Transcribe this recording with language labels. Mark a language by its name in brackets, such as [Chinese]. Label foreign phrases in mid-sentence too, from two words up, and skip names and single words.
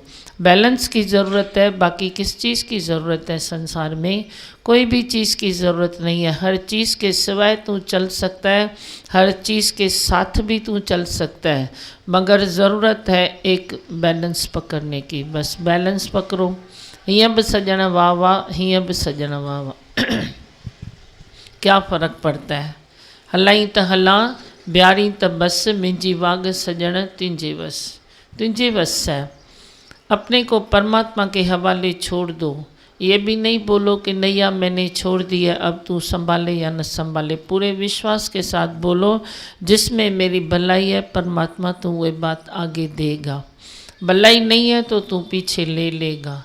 [Hindi] बैलेंस की ज़रूरत है, बाकी किस चीज़ की ज़रूरत है संसार में? कोई भी चीज़ की ज़रूरत नहीं है। हर चीज़ के सिवाय तू चल सकता है, हर चीज़ के साथ भी तू चल सकता है, मगर ज़रूरत है एक बैलेंस पकड़ने की। बस बैलेंस पकड़ो। [Sindhi] हीअं बि सजण वाह वाह, हीअं बि सजण वाह वाह। [Hindi] क्या फ़र्क पड़ता है? [Sindhi] हलाई त हलां, ब्यारी त बस, मुंहिंजी वाग सजण तुंहिंजे वस। तुंहिंजे वस है। [Hindi] अपने को परमात्मा के हवाले छोड़ दो। ये भी नहीं बोलो कि नैया मैंने छोड़ दी है, अब तू संभाले या न संभाले। पूरे विश्वास के साथ बोलो, जिसमें मेरी भलाई है परमात्मा तू वो बात आगे देगा। भलाई नहीं है तो तू पीछे ले लेगा।